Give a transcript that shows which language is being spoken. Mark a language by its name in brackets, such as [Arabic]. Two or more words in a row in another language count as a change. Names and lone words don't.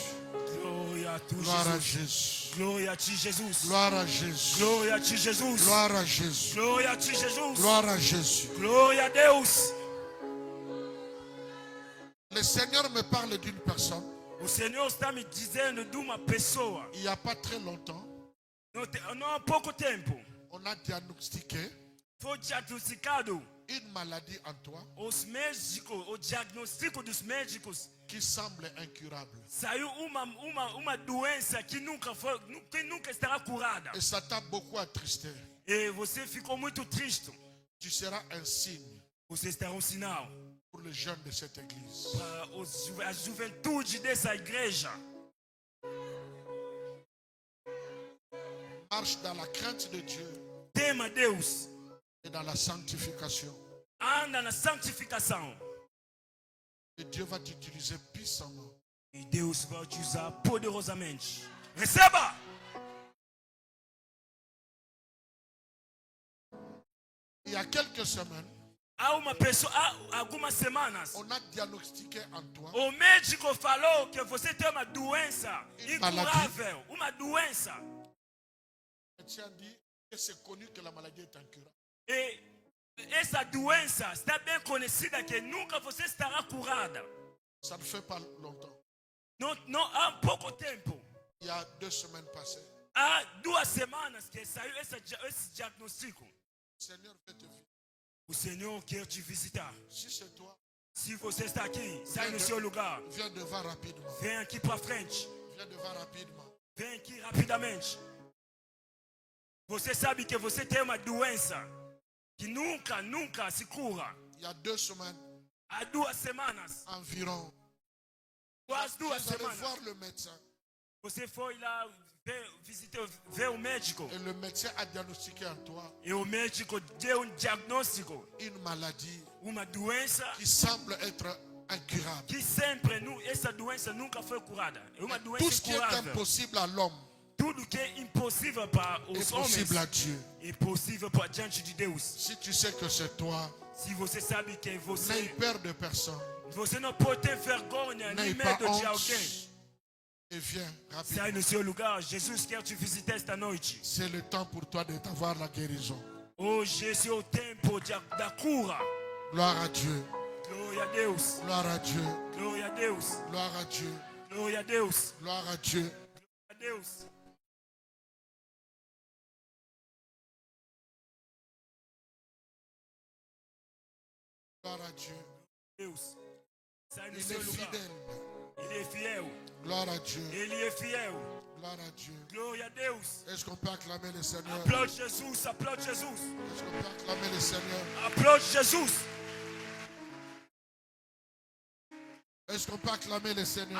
[Portuguese] Glória a tu, [French] Gloire à [Portuguese] Jesus. [French] Jésus. [Portuguese] Glória a ti, Jesus. [French] Gloire à Jésus. [Portuguese] Glória a ti, Jesus. [French] Gloire à Jésus. [Portuguese] Glória a ti, Jesus. [French] Gloire à Jésus. [Portuguese] Glória a Deus. [French] Le Seigneur me parle d'une personne. [Portuguese] O Senhor está me dizendo de uma pessoa. [French] Il n'y a pas très longtemps, [Portuguese] Não há pouco tempo. [French] on a diagnostiqué [Portuguese] Foi diagnosticado [French] une maladie en toi [Portuguese] os médicos, o diagnóstico dos médicos. [French] qui semble incurable. [Portuguese] Saiu uma doença que nunca estará curada. [French] Et ça t'a beaucoup attristé. [Portuguese] E você ficou muito triste. [French] Tu seras un signe [Portuguese] Você estará um sinal [French] pour les jeunes de cette église. [Portuguese] para a juventude dessa igreja. [French] Marche dans la crainte de Dieu [Portuguese] Tema Deus. [French] et dans la sanctification. [Portuguese] Anda na santificação. [French] Et Dieu va t'utiliser puissamment. [Portuguese] E Deus vai te usar poderosamente. Receba! [French] Il y a quelques semaines, [Portuguese] Há uma pessoa, há algumas semanas, [French] on a diagnostiqué en toi [Portuguese] o médico falou que você tem uma doença incurável, uma doença. [French] le médecin a dit que c'est connu que la maladie est incurable. [Portuguese] E essa doença está bem conhecida que nunca você estará curada. [French] Ça ne fait pas longtemps. [Portuguese] Não há pouco tempo. [French] Il y a 2 semaines passées, [Portuguese] Há 2 semanas que saiu esse diagnóstico. [French] le Seigneur veut te visiter. [Portuguese] O Senhor quer te visitar. [French] Si c'est toi, [Portuguese] Se você está aqui, sai no seu lugar. [French] viens devant rapidement. [Portuguese] Vem aqui para frente. [French] Viens devant rapidement. [Portuguese] Vem aqui rapidamente. Você sabe que você tem uma doença que nunca se cura. [French] Il y a 2 semaines [Portuguese] Há 2 semanas, [French] environ, [Portuguese] quase 2 [French] vous allez [Portuguese] semanas, [French] voir le médecin. [Portuguese] você foi lá ver o médico. [French] Et le médecin a diagnostiqué en toi [Portuguese] E o médico deu diagnóstico, [French] une maladie [Portuguese] uma doença [French] qui semble être incurable. [Portuguese] que sempre, essa doença nunca foi curada. É uma [French] Tout [Portuguese] doença [French] ce qui est [Portuguese] incurável. [French] impossible à l'homme [Portuguese] Tudo que é impossível para [French] est [Portuguese] os homens [French] possible à Dieu. [Portuguese] é possível para diante de Deus. [French] Si tu sais que c'est toi, [Portuguese] Se você sabe que [French] n'aie [Portuguese] você [French] peur de personne, [Portuguese] não pode ter vergonha nem [French] n'aie pas [Portuguese] medo de alguém. [French] honte et viens [Portuguese] Sai [French] rapidement. [Portuguese] no seu lugar. Jesus quer te visitar esta noite. [French] C'est le temps pour toi de t'avoir la guérison. [Portuguese] Hoje esse é o tempo da cura. [French] Gloire à Dieu, [Portuguese] Glória a Deus. [French] gloire à Dieu, [Portuguese] Glória a Deus. [French] gloire à Dieu, [Portuguese] Glória a Deus. [French] gloire à Dieu. [Portuguese] Glória a Deus. [French] Gloire à Dieu. [Portuguese] Deus. Sai no [French] Il [Portuguese] seu [French] est [Portuguese] lugar. [French] fidèle. [Portuguese] Ele é fiel. [French] Gloire à Dieu, [Portuguese] Ele é fiel. [French] gloire à Dieu. [Portuguese] Glória a Deus. [French] Est-ce qu'on peut acclamer le Seigneur? [Portuguese] Aplaude Jesus. Aplaude Jesus. [French] Est-ce qu'on peut acclamer le Seigneur? [Portuguese] Aplaude Jesus. [French] Est-ce qu'on peut acclamer le Seigneur?